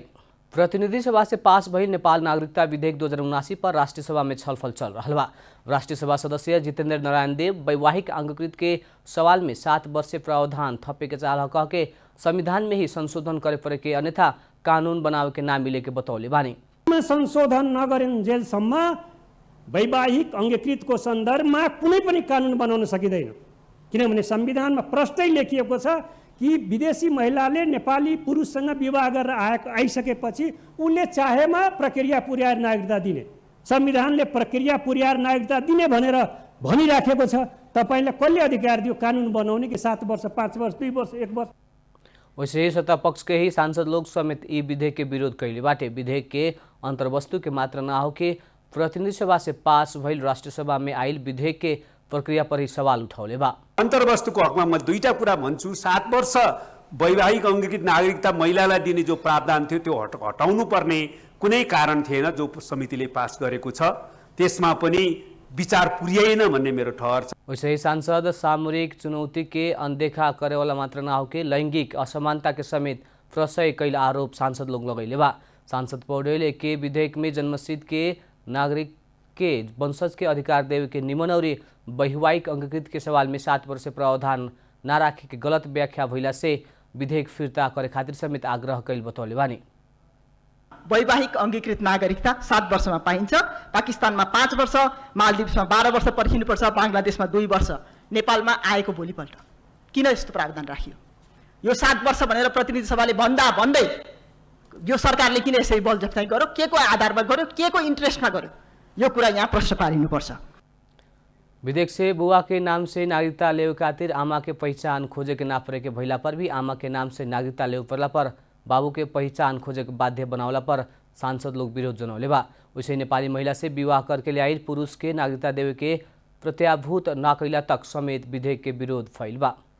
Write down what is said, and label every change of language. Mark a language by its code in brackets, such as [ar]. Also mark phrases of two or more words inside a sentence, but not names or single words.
[bho] प्रतिनिधि सभा से पास भइल नेपाल नागरिकता विधेयक 2079 पर राष्ट्रीय सभा में छलफल चल रहा बा। राष्ट्रीय सभा सदस्य जितेन्द्र नारायण देव वैवाहिक अंगकृत के सवाल में 7 वर्षीय प्रावधान थपे के चाह कह के संविधान में ही संशोधन करे पड़े के, अन्यथा कानून बनावे के ना मिले के बतौले बानी। [ne] संशोधन नगरिन्जेलसम्म वैवाहिक अंगकृतको सन्दर्भमा कुनै पनि कानुन बनाउन सकिँदैन, किनभने संविधानमा प्रष्टै लेखिएको छ कि विदेशी महिलाले नेपाली पुरुषसँग विवाह गरेर आइसकेपछि उनले चाहेमा प्रक्रिया पुर्याएर नागरिकता दिने, संविधानले प्रक्रिया पुर्याएर नागरिकता दिने भनेर भनिराखेको छ। तपाईले कसले अधिकार दियो कानुन बनाउने कि 7 वर्ष 5 वर्ष 2 वर्ष 1 वर्ष? [bho] वैसे ही सत्ता पक्ष के ही सांसद लोग समेत ई विधेयक के विरोध कैले बाटे। विधेयक के अंतर्वस्तु के मात्र ना हो के प्रतिनिधि सभा से पास भइल राष्ट्रीय सभा में आइल विधेयक के प्रक्रिया पर ही सवाल उठाउले बा। [ne] अन्तर्वस्तुको हकमा म दुईटा कुरा भन्छु। 7 वर्ष वैवाहिक अंगकृत नागरिकता महिलालाई दिने जो प्रावधान थियो त्यो हटाउनु पर्ने कुनै कारण थिएन जो समितिले पास गरेको छ, त्यसमा पनि विचार पुर्याएन भन्ने मेरो ठहर छ। [bho] वैसे ही सांसद सामूहिक चुनौती के अनदेखा करेवाला मात्र ना हो के लैंगिक असमानता के समेत प्रशय कैल आरोप सांसद लोग लगैले बा। सांसद पौडेल के विधेयक में जन्मसिद्ध के नागरिक के वंशज के अधिकार देवे के निमन और वैवाहिक अंगकृत के सवाल में 7 वर्ष प्रावधान ना राखे के गलत व्याख्या भइला से विधेयक फिर्ता करे खातिर समेत आग्रह कैल बतौले बानी। [ne] वैवाहिक अंगीकृत नागरिकता 7 वर्षमा पाइन्छ। पाकिस्तानमा 5 वर्ष, मालदिप्समा 12 वर्ष पर्खिनुपर्छ, बांग्लादेशमा 2 वर्ष, नेपालमा आएको भोलिपल्ट। किन यस्तो प्रावधान राखियो? यो 7 वर्ष भनेर प्रतिनिधि सभाले भन्दै यो सरकारले किन यसरी बल जफ्ताइ गर्यो? के को आधारमा गर्यो? के को इन्ट्रेस्टमा गर्यो? यो कुरा यहाँ प्रश्न पारिनुपर्छ। [bho] विधेयक से बुआ के नाम से नागरिकता लेवे खातिर आमा के पहचान खोजे के ना पड़े के भइला पर भी आमा के नाम से नागरिकता लेवे पड़ला पर बाबू के पहचान खोजे के बाध्य बनावला पर सांसद लोग विरोध जनौले बा। वैसे नेपाली महिला से विवाह करके ले आइल पुरुष के नागरिकता देवे के प्रत्याभूत ना कैला तक समेत विधेयक के विरोध फैल बा।